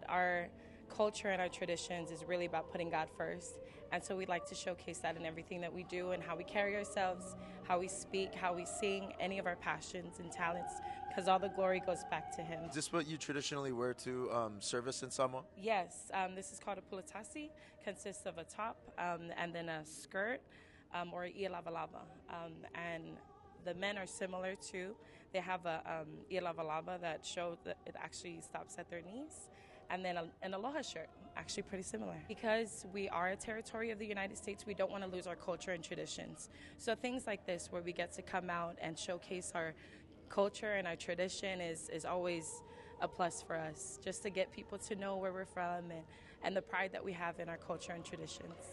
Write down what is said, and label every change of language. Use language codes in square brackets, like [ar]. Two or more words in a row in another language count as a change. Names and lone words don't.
[en] Our culture and our traditions is really about putting God first, and so we'd like to showcase that in everything that we do and how we carry ourselves, how we speak, how we sing, any of our passions and talents, because all the glory goes back to Him. Is this what you traditionally wear to service in Samoa? Yes, this is called a pulatasi, consists of a top and then a skirt or [sm] ia lava lava. [en] And the men are similar too. They have a [sm] ia lava lava [en] that shows that it actually stops at their knees. And then an aloha shirt, actually pretty similar. Because we are a territory of the United States, we don't want to lose our culture and traditions. So things like this, where we get to come out and showcase our culture and our tradition is always a plus for us, just to get people to know where we're from and the pride that we have in our culture and traditions.